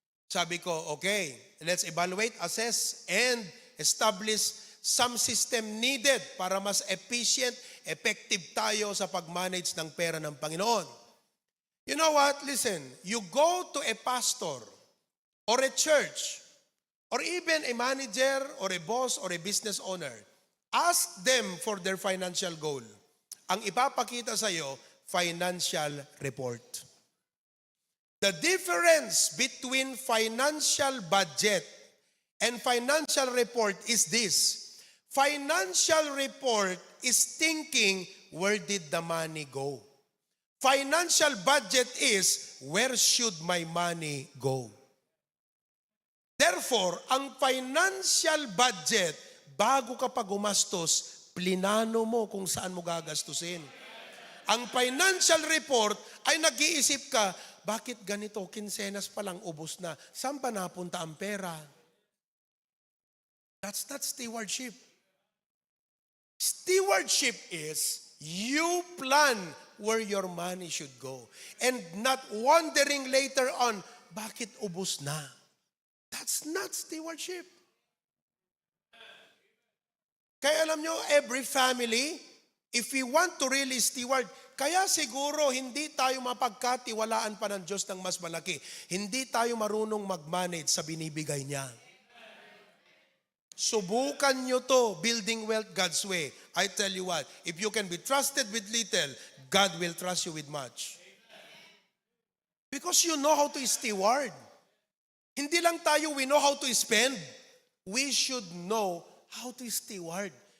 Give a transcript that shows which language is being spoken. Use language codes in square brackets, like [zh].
[tl] Sabi ko, [en] okay, let's evaluate, assess, and establish some system needed [tl] para mas efficient, effective tayo sa pag-manage ng pera ng Panginoon. [en] You know what? Listen, you go to a pastor or a church or even a manager or a boss or a business owner. Ask them for their financial goal. [tl] Ang ipapakita sa iyo, financial report. [en] The difference between financial budget and financial report is this. Financial report is thinking where did the money go? Financial budget is, where should my money go? [tl] Therefore, ang financial budget, bago ka pa gumastos, plinano mo kung saan mo gagastusin. Ang financial report ay nag-iisip ka, bakit ganito, kinsenas pa lang ubos na, saan pa napunta ang pera? [en] That's not stewardship. Stewardship is, you plan where your money should go. And not wondering later on, [tl] bakit ubos na? [en] That's not stewardship. [tl] Kaya alam nyo, [en] every family, if we want to really steward, [tl] kaya siguro hindi tayo mapagkatiwalaan pa ng Diyos ng mas malaki. Hindi tayo marunong mag-manage sa binibigay niya. Subukan nyo to, [en] building wealth God's way. I tell you what, if you can be trusted with little, God will trust you with much. Because you know how to steward. [tl] Hindi lang tayo [en] we know how to spend, we should know how to steward.